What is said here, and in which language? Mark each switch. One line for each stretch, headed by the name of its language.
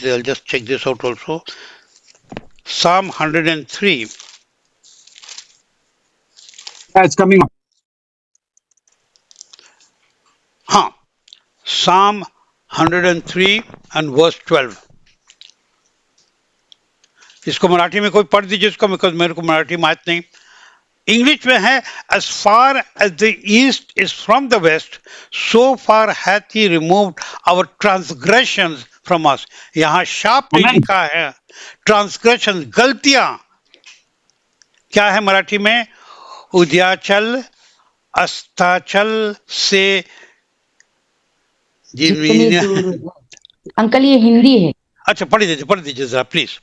English: I'll just check this out also. Psalm 103. It's coming up. हाँ, Psalm 103 and verse 12.
Hindi: इसको मराठी में कोई पढ़ दीजिए इसको, बिकॉज मेरे को मराठी माहित नहीं। इंग्लिश में है,
English: as far as the east is from the west, so far hath he removed our transgressions from us.
Hindi: यहाँ शाप नहीं
English: Amen.
Hindi: लिखा है, ट्रांसग्रेशन, गलतियां। क्या है मराठी में? उद्याचल अस्ताचल से जितनी दूर अंकल ये हिंदी है। अच्छा पढ़ दीजिए जरा प्लीज।